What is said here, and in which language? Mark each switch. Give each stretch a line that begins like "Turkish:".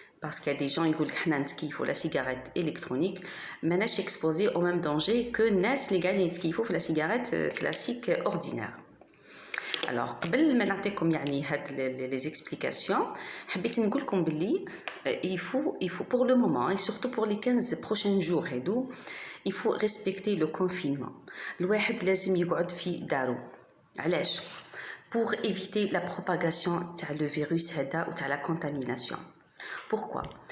French: Parce qu'il y a des gens qui font la cigarette électronique, mais je suis exposée au même danger que les font la cigarette classique ordinaire. Alors, قبل ما نعطيكم يعني هاد les explications, حبيت نقول لكم باللي il faut pour le moment et surtout pour les 15 prochains jours هادو il faut respecter le confinement.
Arabic: الواحد لازم يقعد في دارو.
French: علاش؟ Pour éviter la propagation تاع le virus هذا و تاع la contamination. Pourquoi?